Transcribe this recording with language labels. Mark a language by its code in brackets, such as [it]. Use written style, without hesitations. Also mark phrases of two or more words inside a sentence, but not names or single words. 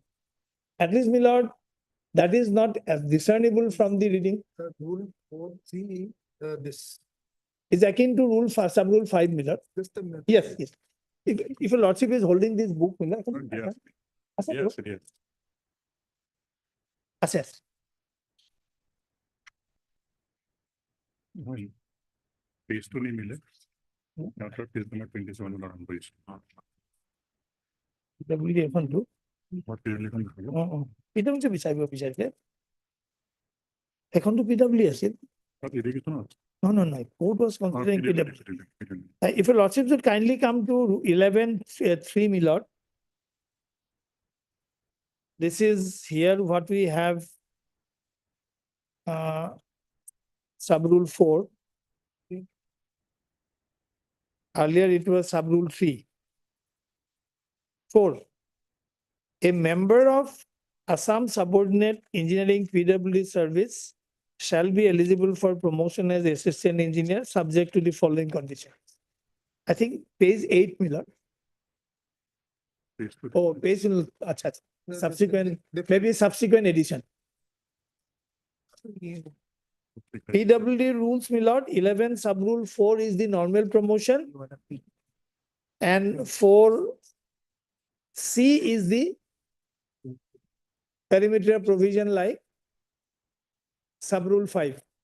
[en] At least, my lord, that is not as discernible from the reading. Rule 4(c), this. Is akin to rule sub-rule 5, my lord. Just a minute. Yes, yes. If your lordship is holding this book, my lord, Yes. assess, Yes, it is. assess. [hi] पेज तो नहीं मिले डॉक्टर पेज नंबर 27 वाला हम पेज [as] PWD এখন to [hi] और पेज लिखन दिखाओ [as] PWD বিচাৰিছে এখন to PWD আছিল [hi] और ये देखिए तो [en] no court was considering PWD. If your lordship should kindly come to 11(3), my lord. This is here what we have sub-rule 4. Earlier it was sub-rule 3. 4. A member of Assam subordinate engineering PWD service shall be eligible for promotion as assistant engineer subject to the following conditions. I think page 8, my lord. [hi] पेज तो [en] Oh, page, acha, subsequent, maybe subsequent edition. PWD rules, my lord, 11 sub rule 4 is the normal promotion and 4C is the perimeter provision like sub rule 5.